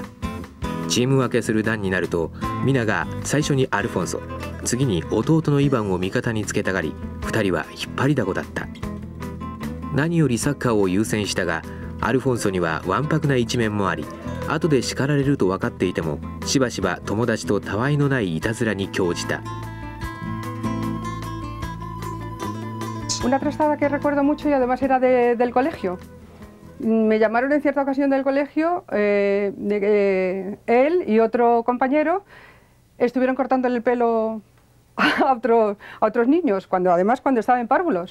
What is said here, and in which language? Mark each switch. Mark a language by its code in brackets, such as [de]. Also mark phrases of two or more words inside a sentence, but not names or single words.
[ja] チーム分けする段になると、皆が最初にアルフォンソ、次に弟のイバンを味方につけたがり、2人は引っ張りだこだった。何よりサッカーを優先したが、アルフォンソにはわんぱくな一面もあり、後で叱られると分かっていてもしばしば友達とたわいのないいたずらに興じた。 [es] Una trastada que recuerdo mucho y además era del colegio. Me llamaron en cierta ocasión del colegio, él y otro compañero estuvieron cortándole el pelo a otros niños, además cuando estaban en párvulos.